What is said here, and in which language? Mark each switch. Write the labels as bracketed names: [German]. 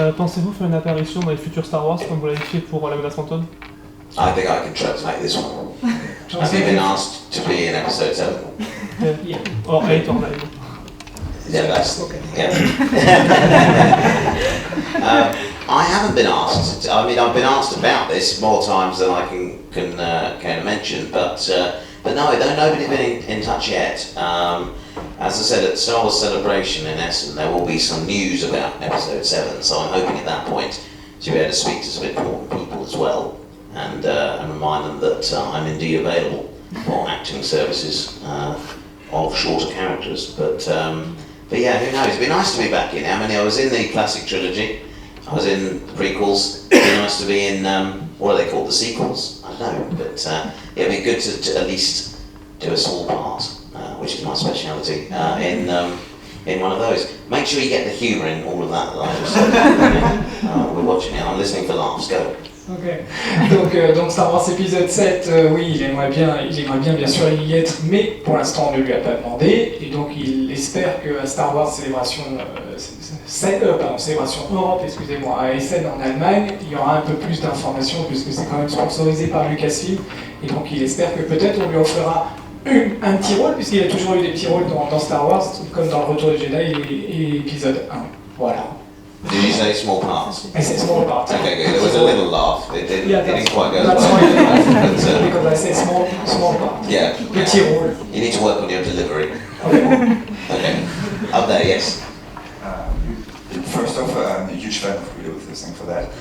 [French] Pensez-vous faire une apparition dans les futurs Star Wars comme vous l'avez fait pour la menace fantôme? [English] I think I can try to make this one. Have you been asked to be in episode 7? Yeah. Or 8 or 9. Yeah, that's okay. Yeah. I haven't been asked. I mean, I've been asked about this more times than I can mention, but no, nobody's been in touch yet. As I said, at Star Wars Celebration in Essen, there will be some news about episode 7, so I'm hoping at that point to be able to speak to some important people as well. And remind them that I'm indeed available for acting services of shorter characters. But yeah, who knows? It'd be nice to be back in. I mean, I was in the classic trilogy. I was in the prequels. It'd be nice to be in what are they called? The sequels? I don't know. But it'd be good to at least do a small part, which is my speciality, in one of those. Make sure you get the humour in all of that I just said. We're watching it. I'm listening for laughs. Go. [French] Ok, donc Star Wars épisode 7, oui, il aimerait bien sûr y être, mais pour l'instant on ne lui a pas demandé, et donc il espère qu'à Star Wars Célébration Europe, excusez-moi, à Essen en Allemagne, il y aura un peu plus d'informations, puisque c'est quand même sponsorisé par Lucasfilm, et donc il espère que peut-être on lui offrira un petit rôle, puisqu'il y a toujours eu des petits rôles dans Star Wars, comme dans le Retour du Jedi et épisode 1, voilà. [English] Did you say small parts? I said small parts. Okay, good. There was a little laugh. It didn't quite go that's as why well. because I said small part. Yeah. [French] Petit rôle. [English] You need to work on your delivery. Okay. Okay. Up there, yes. First off, I'm a huge fan of Willow, so thanks for that.